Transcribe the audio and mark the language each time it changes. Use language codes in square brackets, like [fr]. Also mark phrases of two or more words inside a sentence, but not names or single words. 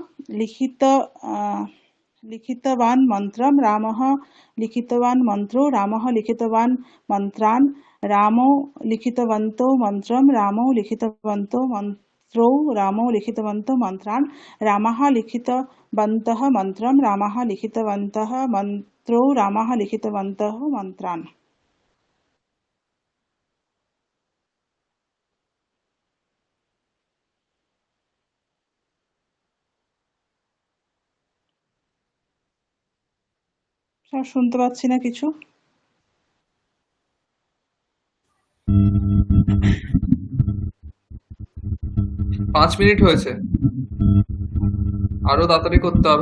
[sa] लिखितवान् मन्त्रं रामः लिखितवान् मन्त्रो रामः लिखितवान् मन्त्रान् रामौ लिखितवन्तौ मन्त्रं रामौ लिखितवन्तौ मन्त्रो रामौ लिखितवन्तौ मन्त्रान् रामः लिखितवन्तः मन्त्रं रामः लिखितवन्तः मन्त्रो रामः लिखितवन्तः मन्त्रान् [bn] স্যার শুনতে পাচ্ছি না কিছু 5 মিনিট হয়েছে, আরো তাড়াতাড়ি করতে হবে।